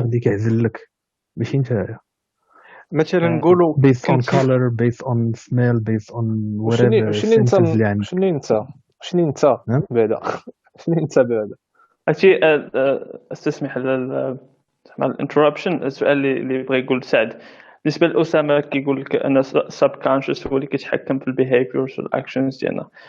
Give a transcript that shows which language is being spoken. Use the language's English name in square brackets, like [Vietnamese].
[Arabic] اللي كيعزل لك ماشي نتايا. مثلا نقولوا [English] based on color, based on smell, based on whatever [Arabic] شنو انت senses اللي عندك. شنو انت نعم؟ بعدا شنو انت بعدا هادشي استسمح الانتربشن. السؤال اللي بغى يقول سعد بالنسبه لاسامه كيقول لك ان subconscious هو اللي كيتحكم في البيهافيرز والاكشنز ديالنا.